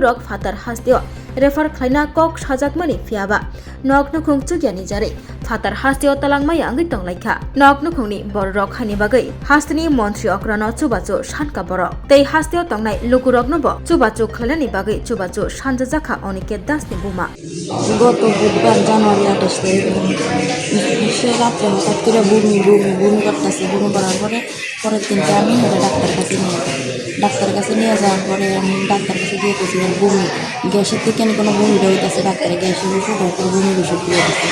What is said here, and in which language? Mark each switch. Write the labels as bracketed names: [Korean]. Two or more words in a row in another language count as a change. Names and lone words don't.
[Kok Borok] Rok Fatar Hasteo refer khlaina kok sajakmani phiaba nok nukhung chugyani jare Fatar Hasteo talangmaya angui tonglaikha nok nukhungni bor rok haini bagai hastini mantri okrano chubachu sanka borok tei hasteo tongnai lukuroknobo chubachu khlainani bagai chubachu sanjajakha oniket dasni buma [Bangla] গত বুধবার জানুয়ারি 28 তারিখে সে রাত্রে হঠাৎ করে বমি করতেছে। বমি করার পরের দিনকে আমি ডাক্তার কাছে নিয়ে যাওয়ার পরে আমি ডাক্তার কাছে গিয়ে গেছি বমি গ্যাসের থেকে কোনো বমি হইতেছে ডাক্তারে গ্যাসের ওষুধ তারপর বমির ওষুধ দিয়ে দিচ্ছে।